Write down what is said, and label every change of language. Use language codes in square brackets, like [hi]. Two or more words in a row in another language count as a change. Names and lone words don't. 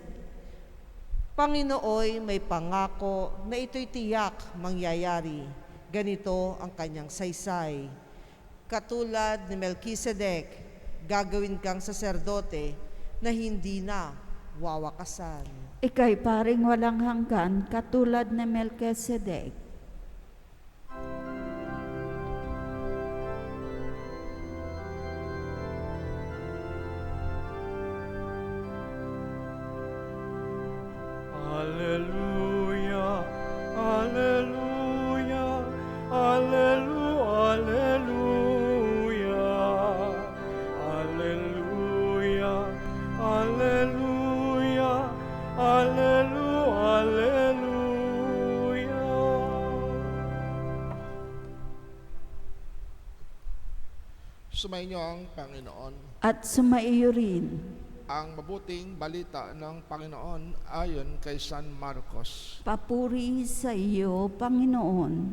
[tl] Panginooy may pangako na ito'y tiyak mangyayari. Ganito ang kanyang saysay. Katulad ni Melkisedek, gagawin kang saserdote na hindi na wawakasan. Ika'y paring walang hanggan katulad ni Melkisedek. Alleluia, alleluia, alleluia, alleluia, alleluia, alleluia, alleluia. Sumainyo ang Panginoon. At sumaiyo rin. Ang mabuting balita ng Panginoon ayon kay San Marcos. Papuri sa iyo, Panginoon.